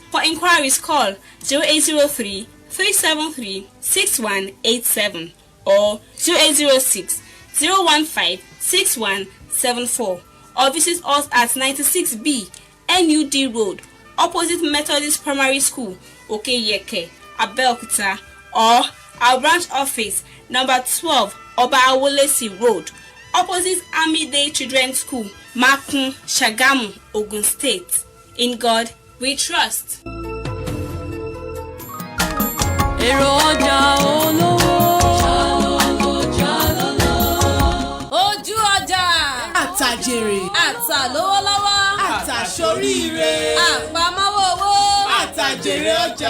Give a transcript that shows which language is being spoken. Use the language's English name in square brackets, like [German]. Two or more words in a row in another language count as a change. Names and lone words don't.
[English] For inquiries, call 0803 373 6187 or 0806 015 6174 or visit us at 96B NUD Road, opposite Methodist Primary School, Okeyeke, Abeokuta, or our branch office, number 12, Oba Awolesi Road, opposite Army Day Children's School, Makun, Shagamu, Ogun State. In God we trust. [Yoruba] Èrò ọjà olówó. Ojú ọjà. Àtàjèrè. Àtàlówólọ́wọ́. Àtàṣoríire. Àpamọ́wọ́ owó. Àtàjèrè ọjà.